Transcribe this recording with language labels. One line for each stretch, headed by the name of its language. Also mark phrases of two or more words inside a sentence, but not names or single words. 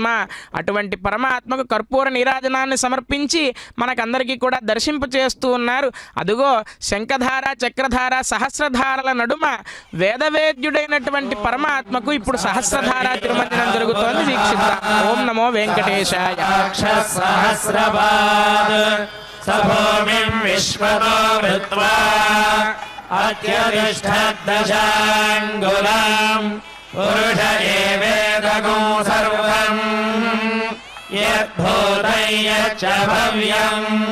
Telugu: అటువంటి పరమాత్మకు కర్పూర నీరాజనాన్ని సమర్పించి మనకందరికీ కూడా దర్శింపచేస్తూ ఉన్నారు. అదుగో శంఖధార, చక్రధార, సహస్రధారల నడుమ వేదవేద్యుడైనటువంటి పరమాత్మకు ఇప్పుడు సహస్రధార తిరుమంజనం జరుగుతోంది. వీక్షిద్దాం.
Sanskrit: ఓం నమో వెంకటేశాయ. सहस्रपाद सभूमिं विश्वतो वृत्वा अत्यतिष्ठद्दशाङ्गुलं पुरुष एवेदगुं सर्वं यद्भूतं यच्च भव्यम्